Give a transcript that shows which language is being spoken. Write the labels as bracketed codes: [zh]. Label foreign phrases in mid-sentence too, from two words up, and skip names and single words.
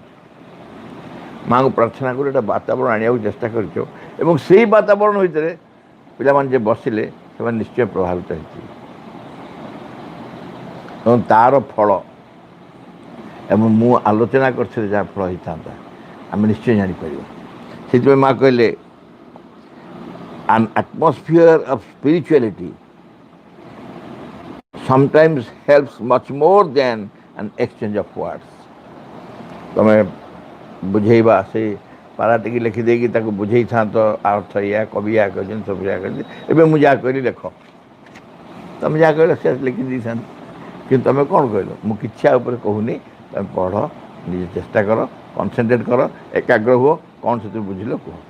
[or] ମାଆଙ୍କୁ ପ୍ରାର୍ଥନା କରି ଗୋଟେ ବାତାବରଣ ଆଣିବାକୁ ଚେଷ୍ଟା କରିଛ ଏବଂ ସେଇ ବାତାବରଣ ଭିତରେ ପିଲାମାନେ ଯେ ବସିଲେ ସେମାନେ ନିଶ୍ଚୟ ପ୍ରଭାବିତ ହେଇଥିବେ ଏବଂ ତା'ର ଫଳ ଏବଂ ମୁଁ ଆଲୋଚନା କରିଥିଲି ଯାହା ଫଳ ହେଇଥାନ୍ତା ଆମେ ନିଶ୍ଚୟ ଜାଣିପାରିବା। ସେଥିପାଇଁ ମାଆ କହିଲେ [en] an atmosphere of spirituality sometimes helps much more than an exchange of words. [or] ତମେ ବୁଝେଇବା, ସେ ପାରା ଟିକେ ଲେଖିଦେଇକି ତାକୁ ବୁଝେଇଥାନ୍ତ ଅର୍ଥ ଏଇଆ, କବି ଏଇଆ କହିଛନ୍ତି, ସବୁ ଏଇଆ କରିଛନ୍ତି, ଏବେ ମୁଁ ଯାହା କହିଲି ଲେଖ, ତମେ ଯାହା କହିଲ ସେ ଲେଖିଦେଇଥାନ୍ତ। କିନ୍ତୁ ତମେ କ'ଣ କହିଲ, ମୁଁ କିଛି ଆ ଉପରେ କହୁନି, ତମେ ପଢ଼, ନିଜେ ଚେଷ୍ଟା କର, କନସେନ୍ଟ୍ରେଟ୍ କର, ଏକାଗ୍ର ହୁଅ, କ'ଣ ସେଥିରୁ ବୁଝିଲ କୁହ।